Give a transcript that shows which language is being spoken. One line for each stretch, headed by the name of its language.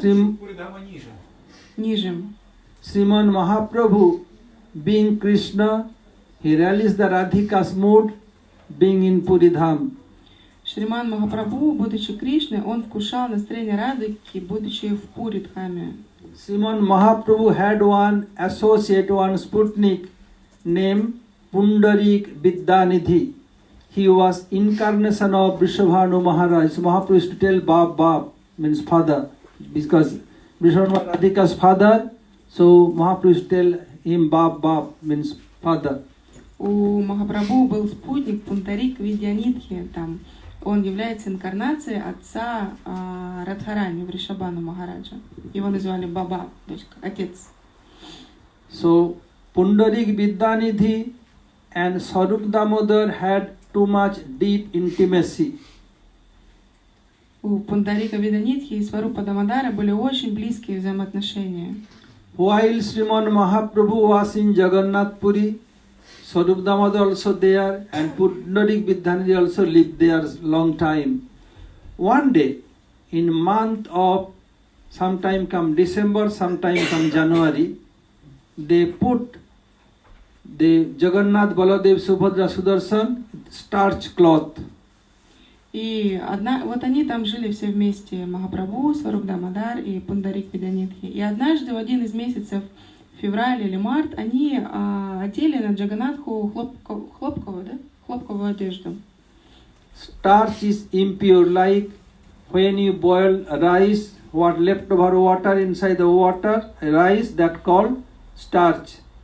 Russian: Пуридхама ниже. Ниже.
English: Sriman Mahaprabhu, being Krishna, he rallies the Radhika's mood, being in Puridham.
Russian: Шриман Махапрабху, будучи Кришной, он вкушал настроение Радхики, будучи в Пуридхаме.
English: Sriman Mahaprabhu had one associate, one Sputnik, named Pundarik Vidyanidhi. He was incarnation of Vrishabhanu Maharaja. So Mahaprabhu used to tell Bab, Bab means father, because Vrishabhanu was Radhika's father. So Mahaprabhu used to tell him Bab, Bab means father.
Russian: У Махапрабху был спутник Пундарик Видьянидхи, там он является инкарнацией отца Радхарани, Вришабхану Махараджа. Его называли Баба, дочка, отец.
English: So Pundarik Vidyanidhi and Sarup Damodar had too much deep intimacy.
Russian: У Пундарика Виданидхи и Сварупа Дамодара были очень близкие взаимоотношения.
English: While Sriman Mahaprabhu was in Jagannath Puri, Sarup Damodar also there, and Pundarik Vidyanidhi also lived there long time. One day, in month of sometime come December, sometime come January, they put the Jagannath, Baladev, Subhadra, Sudarshan starch cloth.
Russian: И вот они там жили все вместе, Махапрабху, Сваруп Дамодар и Пундарик Видянидхи. И однажды в один из месяцев, февраль или март, они одели на Джаганатху хлопковую одежду.
English: Starch is impure, like when you boil rice, what leftover water inside the water, rice, that called starch.